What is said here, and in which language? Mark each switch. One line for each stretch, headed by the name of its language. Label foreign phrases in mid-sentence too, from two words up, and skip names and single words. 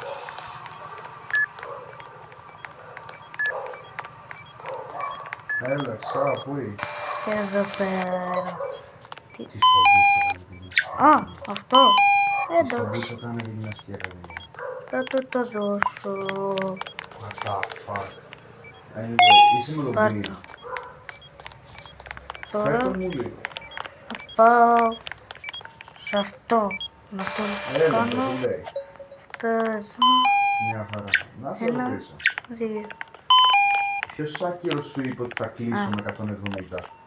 Greek: Έλα, ξα, πού είσαι. Εδώ πέρα. Τι στο μπούτσο κάνει γυμναστική. Α, αυτό. Τι στο Εντάξει, μπούτσο κάνει γυμναστική ακαδημία. θα του το δώσω.
English: What the fuck. Anyway,
Greek: είσαι με τον Πάρ' Green. το. Φέρ' Τώρα το μου λίγο. θα πάω σε αυτό. Να το Έλα, κάνω. το λέει. Αυτό εδώ. Μια χαρά. Να σε Ένα. ρωτήσω. 2. Ποιος άκυρος σου είπε ότι θα κλείσω με 170.